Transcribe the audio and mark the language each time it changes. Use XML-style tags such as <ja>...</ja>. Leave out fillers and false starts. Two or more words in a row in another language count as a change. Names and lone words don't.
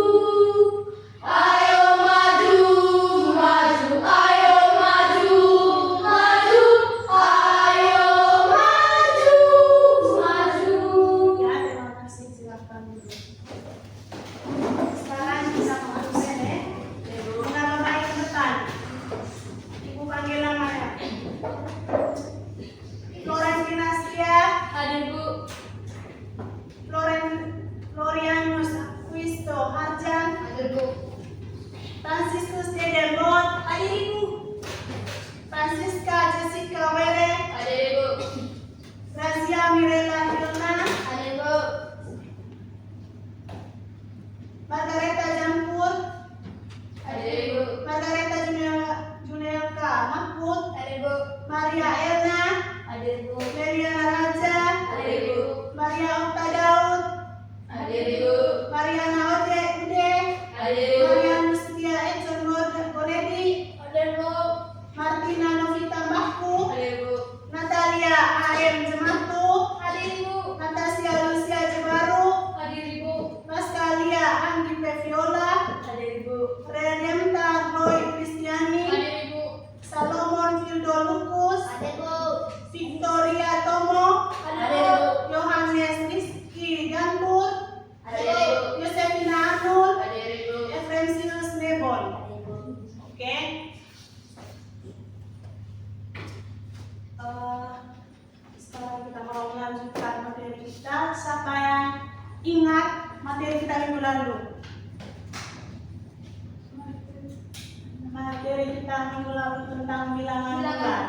<id>Ayo maju, maju, ayo maju, maju, ayo maju, maju. Ya, terima kasih. Silakan dulu. Sekarang bisa mengabsen ya. Nama baik depan. Ibu panggil namanya. Florentinastia, Hadir Bu. Florianus Aquisto Harjan, Hadir Bu. Franciscus Dedenbot, hadir Ibu. Francisca Jessica Were, Hadir Ibu. Razia Mirella Hilna, Hadir Bu. Margareta Jampur, Hadir Ibu. Margareta Junelka Mahmud, Hadir Bu. Maria Erna, Hadir Bu. Meliana Raja, Hadir Ibu. Maria Okta Daud, Hadir Ibu. Mariana Ude, Hadir Ibu. Marianus Setia Econ Bonedi, Hadir Bu. Martina Novita Mahku, Hadir Bu. Natalia AM Jematu, Hadir Ibu. Natasha Lucia Jebaru, Hadir Ibu. Maskalia Andi Peviola, Hadir Ibu. Redemta Chloe Kristiani, Hadir Ibu. Salomon Fildo Lukus, Hadir Bu. Victoria Tomo, Hadir Ibu. Yohanes Rizky Gantur, Hadir Ibu. Yosefina Anul, Hadir Ibu. Efrensius Nebon. Oke. Sekarang kita mau melanjutkan materi kita. Siapa yang ingat materi kita minggu lalu? Materi kita minggu lalu tentang bilangan bulat.</id>